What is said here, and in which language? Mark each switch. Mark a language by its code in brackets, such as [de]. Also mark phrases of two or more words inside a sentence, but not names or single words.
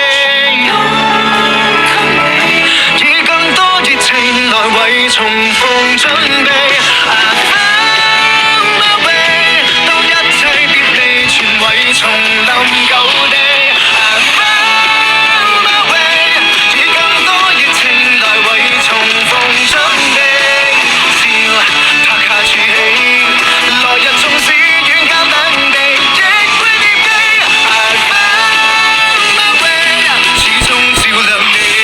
[yue] 以更多熱情來為重逢準備。 [en] I found my way， [yue] 當一切別離，全為重臨舊地。 [en] I found my way， [yue] 以更多熱情來為重逢準備。笑拍下處起，來日縱使遠隔兩地，亦會惦記。 [en] I found my way， [yue] 始終照亮你。